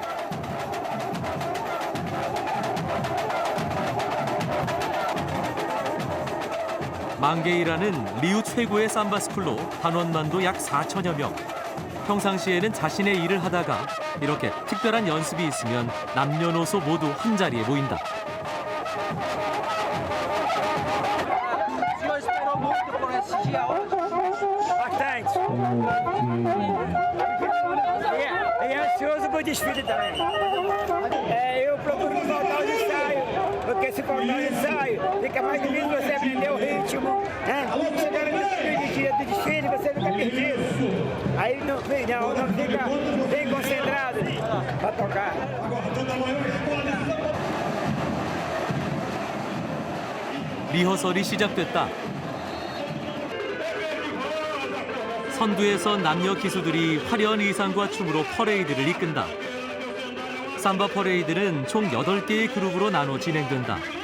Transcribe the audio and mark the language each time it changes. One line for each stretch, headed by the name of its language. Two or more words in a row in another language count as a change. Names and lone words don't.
Korean: 망게이라는 리우 최고의 삼바 스쿨로 단원만도 약 4천여 명. 평상시에는 자신의 일을 하다가 이렇게 특별한 연습이 있으면 남녀노소 모두 한자리에 모인다.
Portuguese: E ansioso pro desfile também. Eu procuro faltar o ensaio, porque se faltar o ensaio, fica mais difícil você aprender o ritmo. Chegando no dia do desfile, você fica perdido. Aí não fica bem concentrado para tocar.
Korean: 리허설이 시작됐다. 선두에서 남녀 기수들이 화려한 의상과 춤으로 퍼레이드를 이끈다. 삼바 퍼레이드는 총 8개의 그룹으로 나눠 진행된다.